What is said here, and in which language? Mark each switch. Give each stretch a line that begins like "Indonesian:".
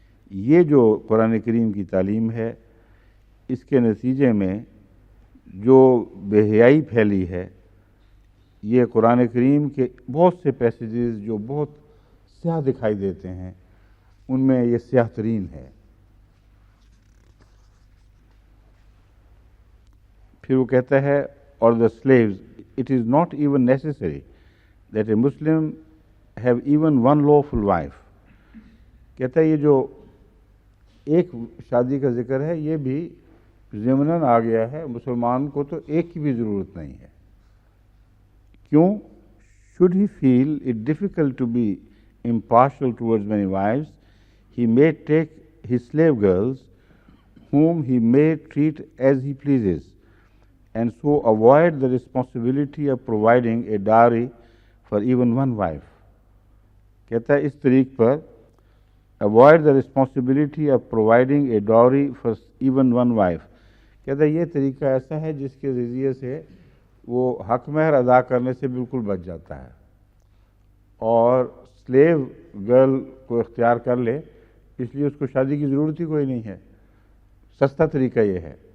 Urdu: یہ جو قرآن کریم کی تعلیم ہے، اس کے نتیجے میں جو بے حیائی پھیلی ہے، یہ قرآن کریم کے بہت سے پیسیجز جو بہت سیاہ دکھائی دیتے ہیں ان میں یہ سیاہ ترین ہے. پھر وہ کہتا ہے اور
English: the slaves, it is not even necessary that a Muslim have even one lawful wife.
Urdu: کہتا ہے یہ جو ایک شادی کا ذکر ہے یہ بھی ضمناً آ گیا ہے، مسلمان کو تو ایک کی بھی ضرورت نہیں ہے. کیوں؟
English: should he feel it difficult to be impartial towards many wives, he may take his slave girls whom he may treat as he pleases and so avoid the responsibility of providing a dowry for even one wife.
Urdu: کہتا ہے اس طریق پر
English: avoid the responsibility of providing a dowry for even one wife.
Urdu: کہتا ہے یہ طریقہ ایسا ہے جس کے ذریعے سے وہ حق مہر ادا کرنے سے بالکل بچ جاتا ہے اور سلیو گرل کو اختیار کر لے، اس لیے اس کو شادی کی ضرورت ہی کوئی نہیں ہے. سستا طریقہ یہ ہے.